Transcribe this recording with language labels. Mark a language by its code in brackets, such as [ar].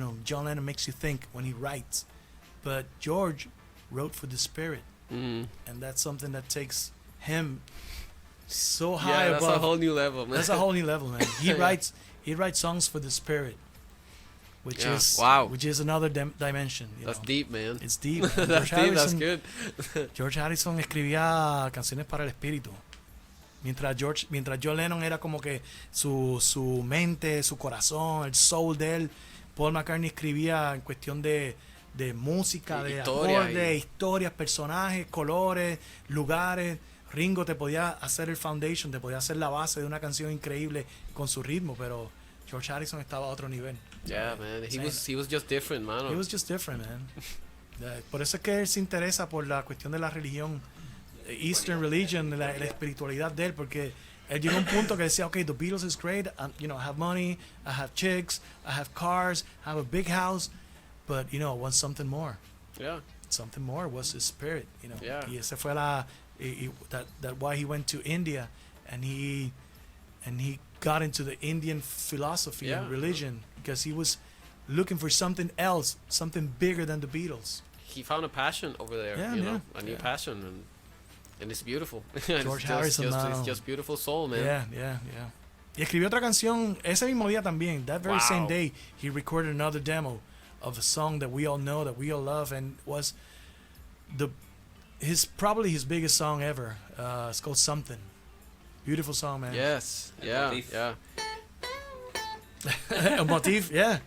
[en] John Lennon makes you think when he writes, but George wrote for the spirit, and that's something that takes him so high Yeah, that's above. a whole new level, man. That's a whole new level, man. He writes songs for the spirit, which Yeah, is wow. which is another dimension. That's deep, man. It's deep. Man. That's deep. That's good. [es] George Harrison escribía canciones para el espíritu. Mientras John Lennon era como que su mente, su corazón, el soul de él, Paul McCartney escribía en cuestión de música, de acordes, historias, personajes, colores, lugares. Ringo te podía hacer el foundation, te podía hacer la base de una canción increíble con su ritmo, pero George Harrison estaba a otro nivel. [en] Yeah, man. He was just different, man. He was just different, man. [es] Por eso es que él se interesa por la cuestión de la religión, Eastern religion, la espiritualidad de él, porque él llegó a un punto que decía, okay, [en] the Beatles is great, I have money, I have chicks, I have cars, I have a big house, but, I want something more. Yeah. Something more was his spirit, Yeah. [es] Y ese fue [en] that why he went to India, and he got into the Indian philosophy and religion, because he was looking for something else, something bigger than the Beatles. He found a passion over there, Yeah, a new passion, and it's beautiful. George Harrison, it's just beautiful soul, man. Yeah. [es] Y escribió otra canción ese mismo día también. [en] That very same day, he recorded another demo of a song that we all know, that we all love, and was probably his biggest song ever. It's called Something. Beautiful song, man. Yes. [es] El [en] Yeah. motif. Yeah. El motif, yeah.